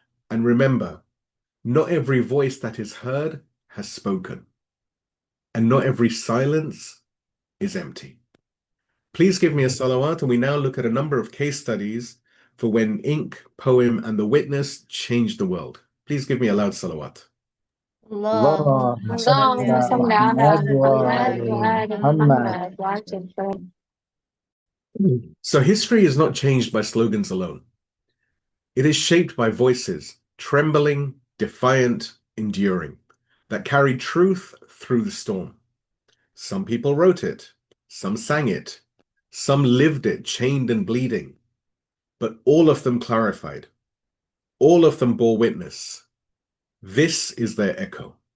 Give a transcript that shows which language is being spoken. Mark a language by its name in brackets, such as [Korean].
[English] And remember, not every voice that is heard has spoken, and not every silence is empty. Please give me a salawat, and we now look at a number of case studies for when ink, poem, and the witness changed the world. Please give me a loud salawat. [Arabic] اللهم صل على محمد وآل محمد. [English] So history is not changed by slogans alone. It is shaped by voices, trembling, defiant, enduring, that carry truth through the storm. Some people wrote it, some sang it, some lived it, chained and bleeding, but all of them clarified. All of them bore witness. This is their echo.